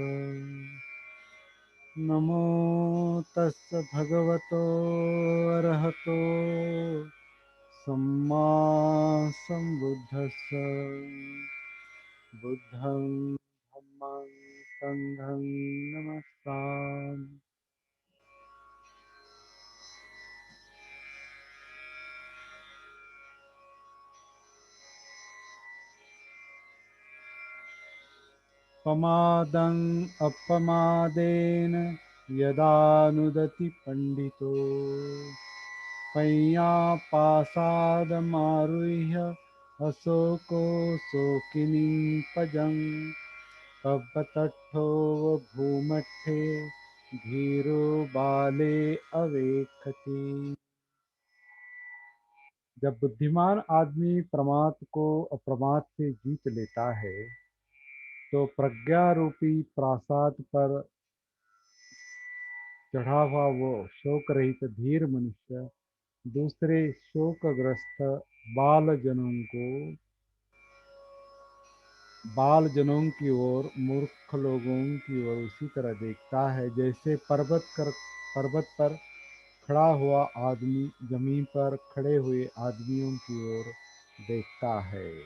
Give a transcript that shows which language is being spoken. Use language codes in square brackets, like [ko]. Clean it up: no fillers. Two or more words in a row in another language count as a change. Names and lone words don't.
[pi] नमो तस्य भगवतो अरहतो सम्मा सम्बुद्धस्स। बुद्धं धम्मं संघं नमस्कार। प्रमादं अपमादेन यदानुदति पंडितो पय्यापासादमारुह्य अशोको शोकिनीं पजं पवतट्ठो भूमट्ठे धीरो बाले अवेक्षति। [hi] जब बुद्धिमान आदमी प्रमाद को अप्रमाद से जीत लेता है तो प्रज्ञा रूपी प्रासाद पर चढ़ा हुआ वो शोक रहित धीर मनुष्य दूसरे शोकग्रस्त बाल जनों की ओर मूर्ख लोगों की ओर उसी तरह देखता है जैसे पर्वत पर खड़ा हुआ आदमी जमीन पर खड़े हुए आदमियों की ओर देखता है।